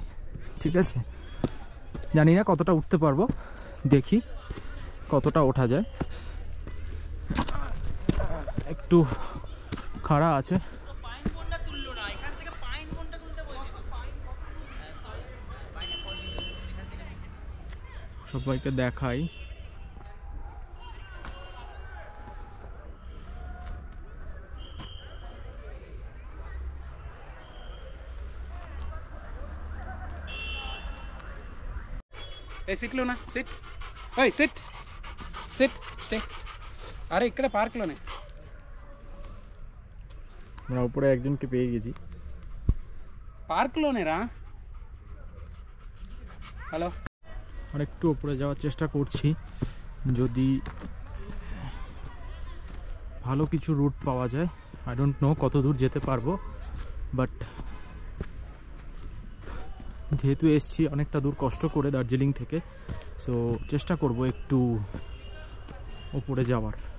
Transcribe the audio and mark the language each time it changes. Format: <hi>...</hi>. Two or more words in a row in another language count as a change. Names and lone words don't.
<bn>ঠিক আছে, জানি না কতটা উঠতে পারবো, দেখি কতটা ওঠা যায়। একটু খাড়া আছে। সবাইকে দেখাই।</bn> <te>సిట్ లోనా సిట్ ఓయ్</te> <en>sit sit stay</en> <te>అరే ఇక్కడ పార్క్లోనే</te> <bn>আমরা উপরে একজনকে পেয়ে গেছি।</bn> <te>పార్క్లోనేరా হ্যালো।</te> <bn>আর একটু উপরে যাওয়ার চেষ্টা করছি, যদি ভালো কিছু রুট পাওয়া যায়।</bn> <en>I don't know</en> <bn>কত দূর যেতে পারবো, বাট যেহেতু এসছি অনেকটা দূর কষ্ট করে দার্জিলিং থেকে, সো চেষ্টা করব একটু উপরে যাওয়ার।</bn>